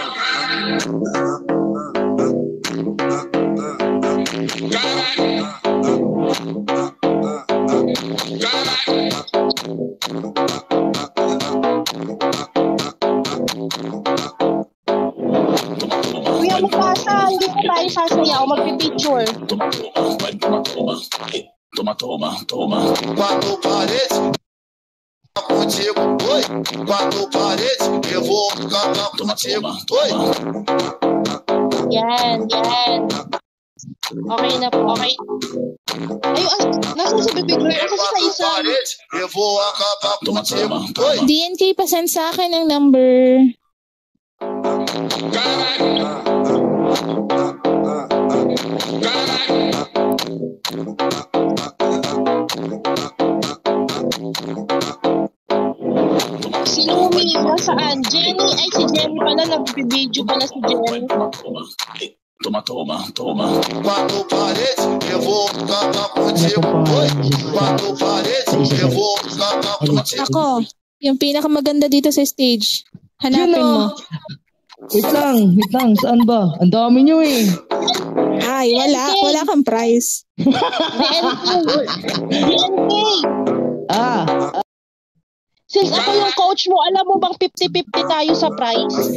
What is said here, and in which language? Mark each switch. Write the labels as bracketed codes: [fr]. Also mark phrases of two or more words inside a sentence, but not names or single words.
[tl] Caralho. Kuya Mukasa, hindi pa tayo sasayaw. Magpipicture. [pt] Toma. Quatro paredes, contigo, oi. Quatro paredes, eu vou cantar contigo, oi. [tl] Yan. Okay na po. Okay. Ay, nasa si Bebe Glory. Nasa si Isa. [pt] Eu vou acabar contigo, oi. [tl] DNK, pasend sa akin ang number. Si Lumi, nasaan? Jenny, ay si Jenny pala, nag-video pala si Jenny. [pt] Toma. Quatro paredes, eu vou cantar contigo, oi. Quatro paredes, eu vou cantar contigo. [tl] Ako, yung pinakamaganda dito sa stage. Hanapin mo. Wait lang. Saan ba? Ang dami nyo eh. Ay, wala kang prize. DNK. Since ako yung coach mo, alam mo bang 50-50 tayo sa prize?